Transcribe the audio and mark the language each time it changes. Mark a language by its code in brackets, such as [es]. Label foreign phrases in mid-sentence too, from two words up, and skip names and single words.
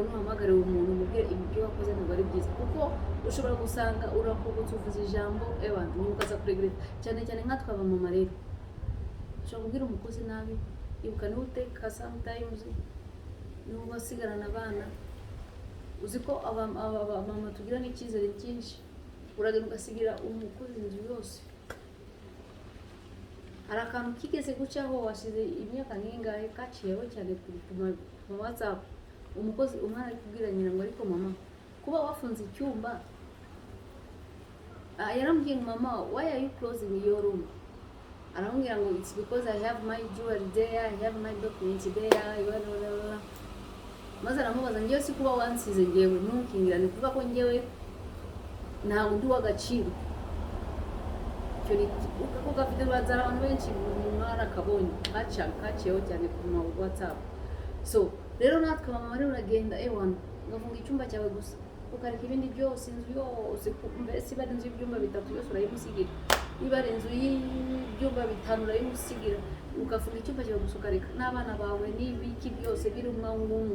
[rw] nuhamagare umuntu umubwire ibyo wakoze ntabwo ari byiza kuko ushobora gusanga urakubutse uvuze ijambo nyuma ukaza kuregreta cyane nkatwe abamama rero ushobora kubwira umukozi nabi ibuka niwe uteka sometimes niwe basigarana abana uzi ko abamama tugira n'icyizere cyinshi uragenda ugasigira umukozi inzu yose. Hari akantu kigeze gucaho washize imyaka nk'ingahe kaciyeho cyane ku WhatsApp umukozi umwana ari kubwira nyina ngo ariko mama kuba wafunze icyumba yarambwiye mama [en] why are you closing your room [rw] aramubwira ngo [en] it's because I have my jewelry there I have my documents there [rw] maze aramubaza ngewe si kuba wansize ngewe ntukingirane kuvuga ko ngewe ntabwo ndi w'agaciro icyo ni uko gafite bazara abantu benshi mwarakabonye kaciyeho cyane ku ma WhatsApp. So rero natwe mama rero uragenda ewana ugafunga icyumba cyawe gusa ukareka ibindi byose, inzu yose mbese iba ari inzu y'ibyumba bitatu yose urayimusigira, niba ari inzu y'ibyumba bitanu urayimusigira, ugafunga icyumba cyawe gusa ukareka n'abana bawe n'ibiki byose biri umwe.